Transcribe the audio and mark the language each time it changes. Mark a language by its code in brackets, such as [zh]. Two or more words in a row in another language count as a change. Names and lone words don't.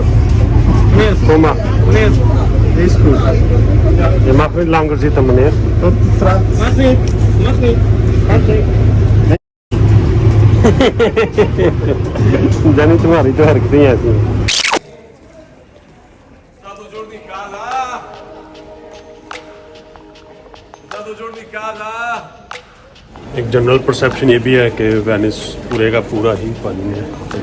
[nl] Meneer, Kom maar. meneer, dit is goed. Je mag niet langer zitten, meneer. Tot straks. Mag niet, mag niet. Mag niet. [hi] जानी तुम्हारी तो हरकतें ऐसी हैं। एक [en] general perception [hi] ये भी है कि वेनिस पूरे का पूरा ही पानी में है।